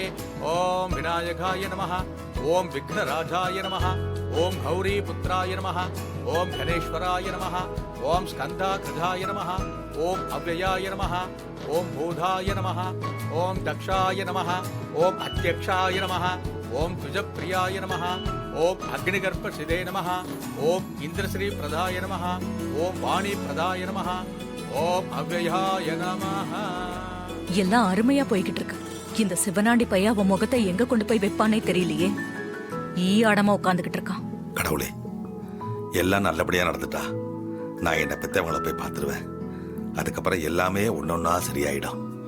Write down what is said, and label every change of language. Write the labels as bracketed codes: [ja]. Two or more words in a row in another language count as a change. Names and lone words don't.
[sa] ॐ विनायकाय नमः, ॐ विघ्नराजाय नमः, ॐ गौरीपुत्राय नमः, ॐ गणेश्वराय नमः, ॐ स्कन्दाकृधाय नमः, ॐ अव्ययाय नमः, ॐ बोधाय नमः, ॐ दक्षाय नमः, ॐ अध्यक्षाय नमः, ओम द्विजप्रियाय नमः, ओम अग्निगर्भसिदे नमः, ओम इंद्रश्री प्रदाय नमः, ओम वाणी प्रदाय नमः, ओम अव्ययाय नमः. [ta] எல்லாம் அருமையா போய்கிட்டு இருக்கு. இந்த சிவனாண்டி பையன் அவன் முகத்தை எங்க கொண்டு போய் வைப்பானே தெரியலையே. ஆடமா உட்கார்ந்துகிட்டு இருக்கான். கடவுளே, எல்லாம் நல்லபடியா நடந்துட்டா நான் என்ன பெத்தவங்களை போய் பார்த்துருவேன். அதுக்கப்புறம் எல்லாமே ஒன்னொன்னா சரியாயிடும்.